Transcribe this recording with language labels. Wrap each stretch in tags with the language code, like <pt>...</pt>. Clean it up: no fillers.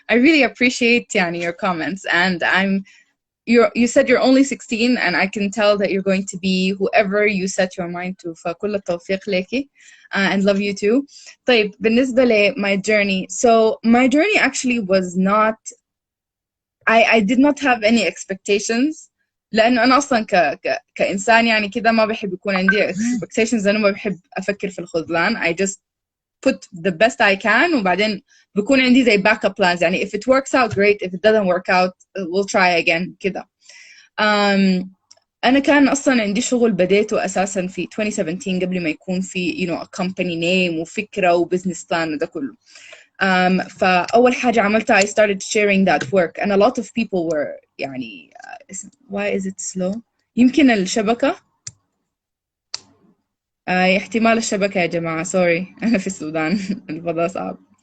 <en>I really appreciate</en> <ar>يعني,</ar> <en>your comments, and you said you're only 16 and I can tell that you're going to be whoever you set your mind to.</en> <ar>فكل التوفيق ليكي,</ar> <en>and love you too.</en> <ar>طيب بالنسبة ل</ar> <en>my journey, so my journey actually was not, I did not have any expectations.</en> <ar>لأنه أنا أصلا كإنسان يعني كده ما بحب يكون عندي expectations، أنا ما بحب أفكر في الخذلان.</ar> <en>I just put the best I can</en> <ar>وبعدين بكون عندي زي</ar> <en>backup plans. يعني if it works out great, if it doesn't work out we'll try again كده. أنا كان أصلا عندي شغل بديته أساسا في 2017 قبل ما يكون في a company name وفكرة وbusiness plan وده كله.</en> <ar>فأول حاجة عملتها</ar> <en>I started sharing that work and a lot of people were يعني why is it slow؟</en> <ar>يمكن الشبكة، احتمال الشبكة يا جماعة،</ar> <en>sorry</en> <ar>أنا في السودان الفضاء صعب.</ar>